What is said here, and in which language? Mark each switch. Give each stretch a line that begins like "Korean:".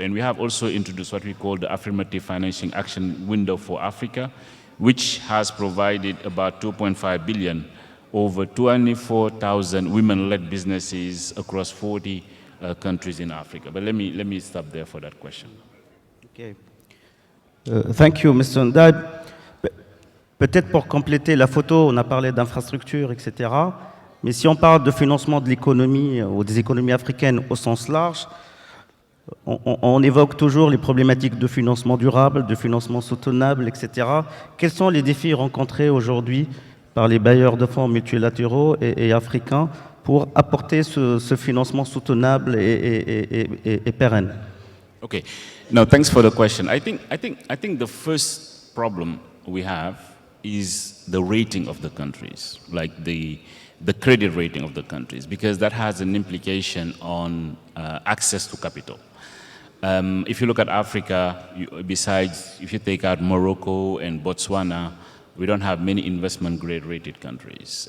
English: And we have also introduced what we call the Affirmative Financing Action Window for Africa, which has provided about 2.5 billion over 24,000 women-led businesses across 40 countries in Africa. But let me stop there for that question. Okay. Thank you, Mr. Ndad.
French: Peut-être pour compléter la photo, on a parlé d'infrastructures, etc. Mais si on parle de financement de l'économie ou des économies africaines au sens large, on évoque toujours les problématiques de financement durable, de financement soutenable, etc. Quels sont les défis rencontrés aujourd'hui par les bailleurs de fonds multilatéraux et africains pour apporter ce financement soutenable et pérenne?
English: Okay. No, thanks for the question. I think the first problem we have is the rating of the countries, like the credit rating of the countries, because that has an implication on access to capital. If you look at Africa, besides, if you take out Morocco and Botswana, we don't have many investment grade rated countries.